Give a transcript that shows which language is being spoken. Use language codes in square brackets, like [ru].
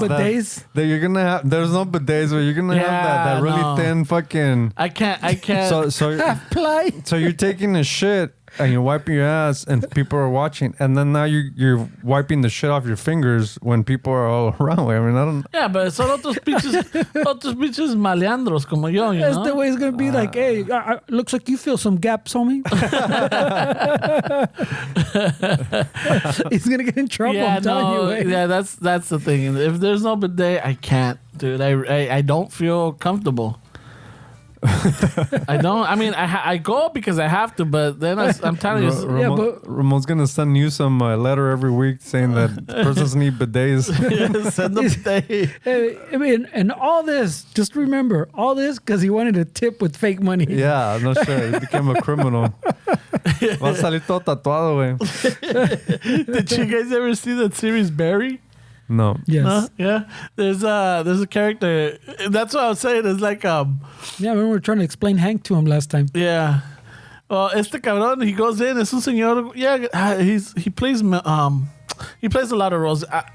[en] no bidets. You're gonna have. There's no bidets where you're gonna have that really thin fucking. I can't. So Play. so you're taking a shit and you're wiping your ass and people are watching, and then now you're wiping the shit off your fingers when people are all around. I mean, I don't. Yeah, but [es] son otros pinches maleandros como yo, [en] you That's know? the way it's gonna be. Like, hey, looks like you feel some gaps, homie. He's gonna get in trouble. I'm telling you. Hey. Yeah, that's the thing. If there's no bidet, I can't, dude. I don't feel comfortable. I don't. I mean, I go because I have to, but then I'm telling you. Ramon's gonna send you some letter every week saying that persons need bidets. Send them bidet. I mean, and all this, just remember, all this because he wanted a tip with fake money. Yeah, no shit. He became a criminal. [es] Va a salir todo tatuado, güey. [en] Did you guys ever see that series Barry? No. Yes. No? Yeah. There's a character. That's what I was saying. It's like Yeah, I remember we were trying to explain Hank to him last time. Yeah. Well, [es] este cabrón, [en] he goes in, [es] es un señor. [en] Yeah, he plays a lot of roles.